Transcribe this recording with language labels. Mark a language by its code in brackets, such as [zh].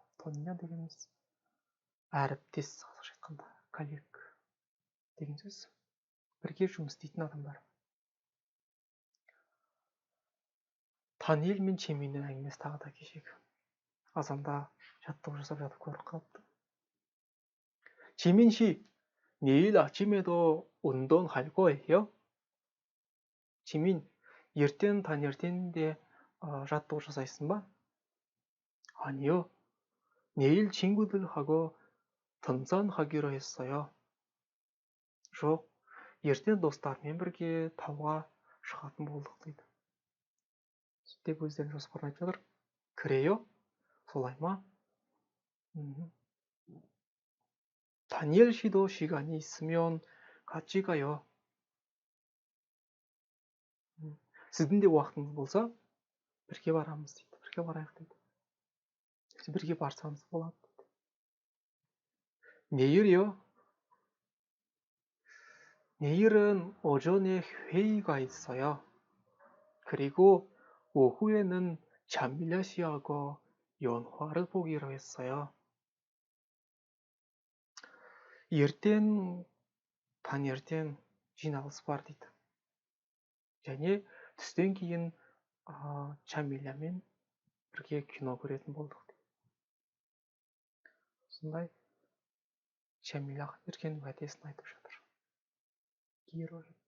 [kk] Тоньо дегеніміз әріптес, қазақша айтқанда коллег деген сөз. бірге жұмыс істейтін адамдар. Таниел мен Чеменің әңгімесі тағы да кешегі. азанда жаттығу жасап жатып көріп қалыпты. [ko] 재민 씨, 내일 아침에도 운동할 거예요? [kk] 재민, ертең таңертеңде жаттығу жасайсың ба? [ko] 아니요. 내일 친구들하고 등산하기로 했어요. [kk] жоқ, ертең достармен бірге тауға шығатын болдық дейді. деп өздерінің жоспарын айтып жатыр. [ko] 그래요? [kk] солай ма? [ko] 다니엘 씨도 시간이 있으면 같이 가요. [kk] сіздің де уақытыңыз болса бірге барамыз дейді. бірге барайық дейді. бірге барсаңыз болады. [ko] 내일이요? 내일은 오전에 회의가 있어요. 그리고 오후에는 자밀라 씨하고 영화를 보기로 했어요. [kk] ертең таңертең жиналыс бар дейді. және түстен кейін Жамилямен бірге кино көретін болдық дейді. Сондай Жамиляға берген уәдесін айтып жатыр. Герой.